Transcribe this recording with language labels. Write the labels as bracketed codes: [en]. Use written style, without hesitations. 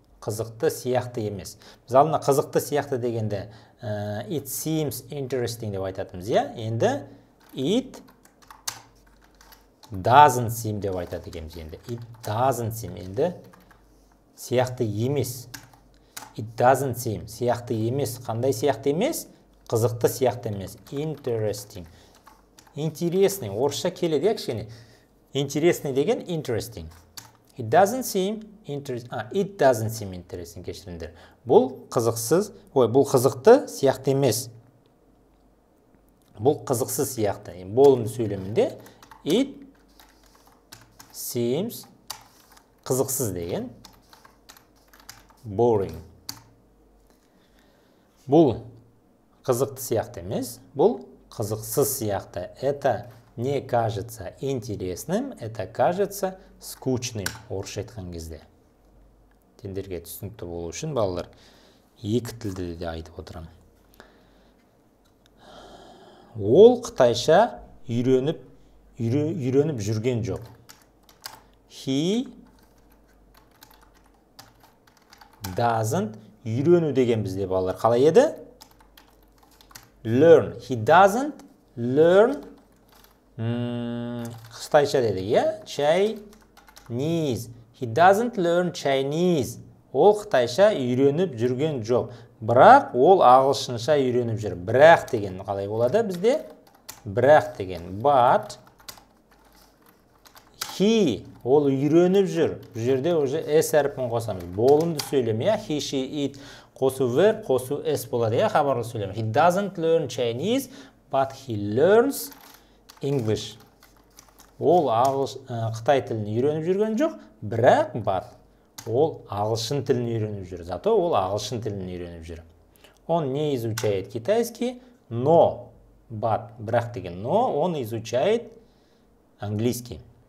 [kk] Қызықты сияқты емес. Біз алдына қызықты сияқты дегенде [en] it seems interesting [kk] деп айтатымыз, иә. Енді [en] it doesn't seem [kk] деп айтады екенбіз енді. [en] It doesn't seem [kk] енді сияқты емес. [en] It doesn't seem [kk] сияқты емес. Қандай сияқты емес? Қызықты сияқты емес. Interesting. Интересный. Орысша келеді, кішкене. Интересный деген interesting. [en] It doesn't seem interesting. It doesn't seem interesting, [kk] кешіріңдер. Бұл қызықсыз, бұл қызықты сияқты емес. Бұл қызықсыз сияқты. Болымды сөйлемінде [en] it seems [kk] қызықсыз деген boring. Бұл қызықты сияқты емес, бұл қызықсыз сияқты. [ru] Это не кажется интересным, это кажется скучным. [kk] Орысша айтқан кезде. Тендерге түсінікті болу үшін балалар екі тілді де айтып отырам. Ол қытайша үйреніп жүрген жоқ. [en] He doesn't [kk] үйрену деген бізде балалар қалай еді? Learn. [en] He doesn't learn [kk] қытайша деді, иә? [en] Chinese. He doesn't learn Chinese. [kk] Ол қытайша үйреніп жүрген жоқ. Бірақ ол ағылшынша үйреніп жүр. Бірақ деген қалай болады бізде? Бірақ деген. [en] But he [kk] ол үйреніп жүр. Бұл жерде уже s әріпін қосамыз. Болымды сөйлем, иә? He, she, it қосу verb, қосу s болады, иә? Хабарлы сөйлем. [en] He doesn't learn Chinese, but he learns English. [kk] Ол Қытай тілін үйреніп жүрген жоқ, бірақ ол ағылшын тілін үйреніп жүр. Зато ол ағылшын тілін үйреніп жүр. [ru] Он не изучает китайский, но, [kk] бірақ деген [ru] но, он изучает английский.